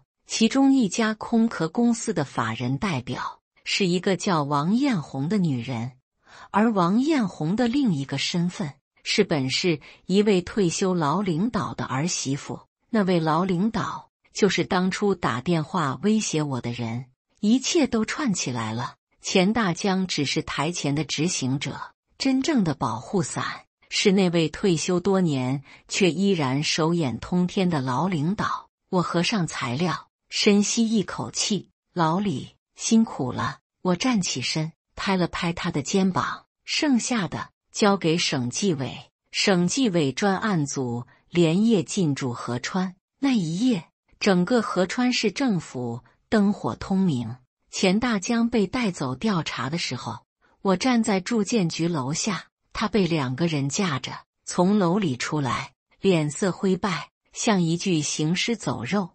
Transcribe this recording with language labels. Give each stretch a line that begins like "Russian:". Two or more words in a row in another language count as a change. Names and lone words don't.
Chinese: 其中一家空殼公司的法人代表是一個叫王艷紅的女人，而王艷紅的另一個身份是本市一位退休老領導的兒媳婦。那位老領導就是當初打電話威脅我的人。一切都串起來了。錢大江只是台前的執行者，真正的保護傘是那位退休多年卻依然手眼通天的老領導。我合上材料，深吸一口氣：老李，辛苦了。我站起身，拍了拍他的肩膀：剩下的交給省紀委。省紀委專案組連夜進駐合川。那一夜，整個合川市政府燈火通明。錢大江被帶走調查的時候，我站在住建局樓下，他被2個人架着從樓裡出來，臉色灰敗，像一具行屍走肉。